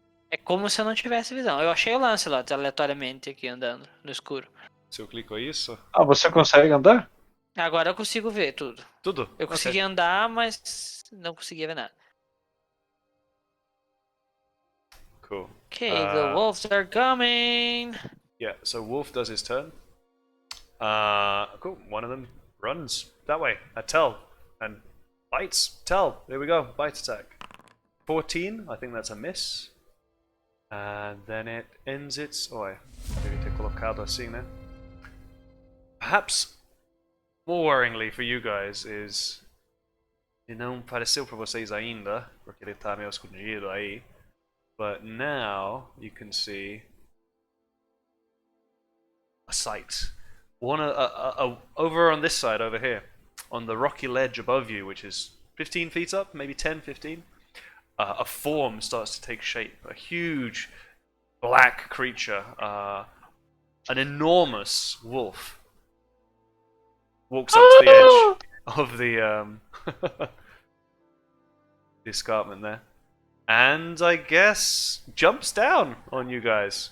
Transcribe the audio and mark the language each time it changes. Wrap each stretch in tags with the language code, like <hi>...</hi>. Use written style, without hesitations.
<pt>É como se eu não tivesse visão. Eu achei o Lancelot aleatoriamente aqui andando no escuro. Se eu clico isso... Ah, você consegue andar? Agora eu consigo ver tudo. Tudo? Eu consegui andar, mas não conseguia ver nada.</pt> <en>Cool. Okay, the wolves are coming. Yeah, so Wolf does his turn. Cool. One of them runs that way at Tell and bites Tell. There we go. Bite attack. 14. I think that's a miss. And then it ends its. Oh, I</en> <pt>devia ter colocado assim, né?</pt> <en>Perhaps more worryingly for you guys is.</en> <pt>Ele não apareceu para vocês ainda, porque ele tá meio escondido aí.</pt> <en>But now you can see a sight. One over on this side over here, on the rocky ledge above you, which is 15 feet up, maybe 10, 15. A form starts to take shape. A huge black creature, an enormous wolf, walks up to the edge of the the escarpment there, and I guess jumps down on you guys.</en>